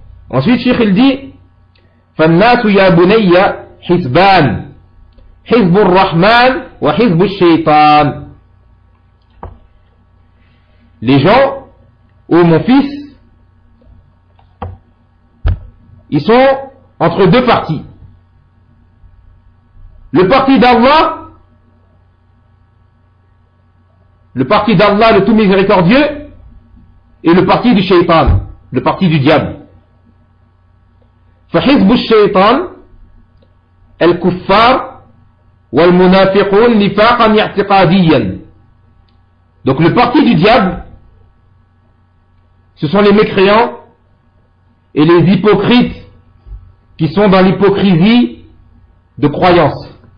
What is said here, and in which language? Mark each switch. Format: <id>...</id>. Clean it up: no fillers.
<fr>Ensuite, Cheikh il dit,</fr> <ar>فَالنَّاسُ يَا بُنَيَّ حِزْبَانِ حِزْبُ الرَّحْمَانِ وَحِزْبُ الشَّيْطَانِ.</ar> <fr>Les gens, ô mon fils, ils sont entre deux parties. Le parti d'Allah, le tout miséricordieux, et le parti du shaytan, le parti du diable.</fr> <ar>فحزب الشيطان الكفار والمنافقون نفاقا اعتقاديا.</ar> <fr>Donc le parti du diable, ce sont les mécréants et les hypocrites qui sont dans l'hypocrisie de croyance.</fr>